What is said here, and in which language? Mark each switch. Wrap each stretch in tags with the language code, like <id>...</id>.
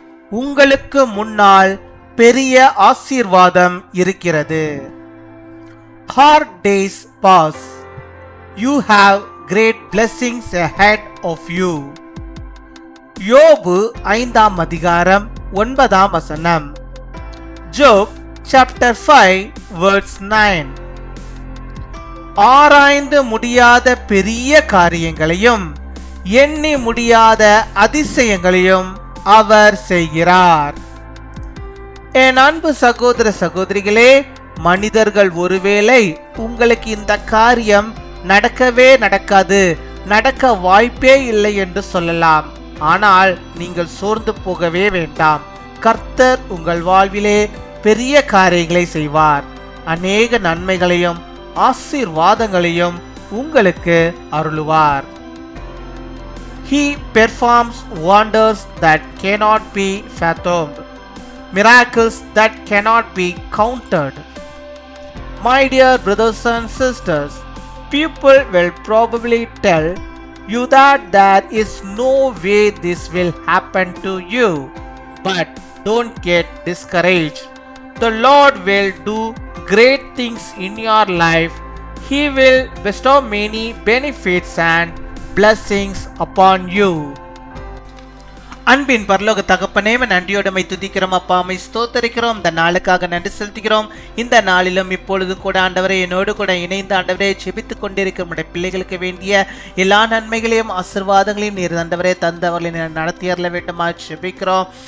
<ta>உங்களுக்கு முன்னால் பெரிய ஆசீர்வாதம் இருக்கிறது.</ta> <en>Hard days pass. You have great blessings ahead of you.</en> <ta>யோபு 5ஆம் அதிகாரம் 9ஆம் வசனம்.</ta> <en>Job chapter 5 verse 9.</en> <ta>ஆராய்ந்து முடியாத பெரிய காரியங்களையும் எண்ணி முடியாத அதிசயங்களையும் அவர் செய்கிறார். என் அன்பு சகோதர சகோதரிகளே, மனிதர்கள் ஒருவேளை உங்களுக்கு இந்த காரியம் நடக்கவே நடக்காது, நடக்க வாய்ப்பே இல்லை என்று சொல்லலாம். ஆனால் நீங்கள் சோர்ந்து போகவே வேண்டாம். கர்த்தர் உங்கள் வாழ்விலே பெரிய காரியங்களை செய்வார். அநேக நன்மைகளையும் ஆசீர்வாதங்களையும் உங்களுக்கு அருளுவார்.</ta> <en>He performs wonders that cannot be fathomed, miracles that cannot be counted. My dear brothers and sisters, people will probably tell you that there is no way this will happen to you. But don't get discouraged. The Lord will do great things in your life. He will bestow many benefits and blessings upon you.</en> <ta>அன்பின் பரலோக தகப்பனே, நன்றியோடமை துதிக்கிறோம் அப்பா, அம்மை ஸ்தோத்தரிக்கிறோம். இந்த நாளுக்காக நன்றி செலுத்துகிறோம். இந்த நாளிலும் இப்பொழுது கூட ஆண்டவரே என்னோடு கூட இணைந்து ஆண்டவரே ஜெபித்துக் கொண்டிருக்கிற நம்முடைய பிள்ளைகளுக்கு வேண்டிய எல்லா நன்மைகளையும் ஆசீர்வாதங்களையும் நீர் ஆண்டவரே தந்தவர்களை நடத்தி அருள வேண்டுமா ஜெபிக்கிறோம்.</ta>